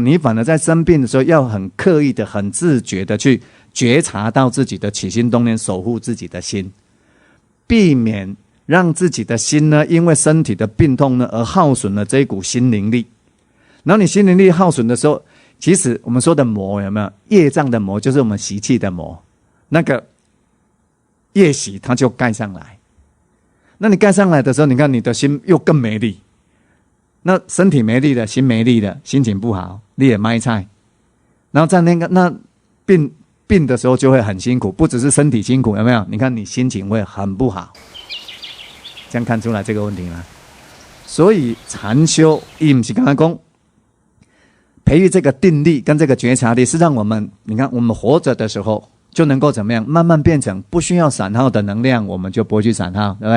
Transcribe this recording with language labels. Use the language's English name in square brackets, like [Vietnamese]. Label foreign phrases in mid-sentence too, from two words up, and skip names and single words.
[Chinese] 你反而在生病的時候，要很刻意的、很自覺的去覺察到自己的起心動念，守護自己的心，避免讓自己的心呢，因為身體的病痛呢，而耗損了這一股心靈力。然後你心靈力耗損的時候，其實我們說的魔有沒有？業障的魔就是我們習氣的魔，那個業習它就蓋上來。那你蓋上來的時候，你看你的心又更沒力。那身體沒力了，心沒力了，心情不好，你也賣菜。然後在那病的時候就會很辛苦，不只是身體辛苦，有沒有？你看你心情會很不好。這樣看出來這個問題嗎？所以禪修，伊不是剛才講培育這個定力跟這個覺察力，是讓我們，你看我們活着的時候就能夠怎麼樣，慢慢變成不需要散耗的能量，我們就不會去散耗，對不對？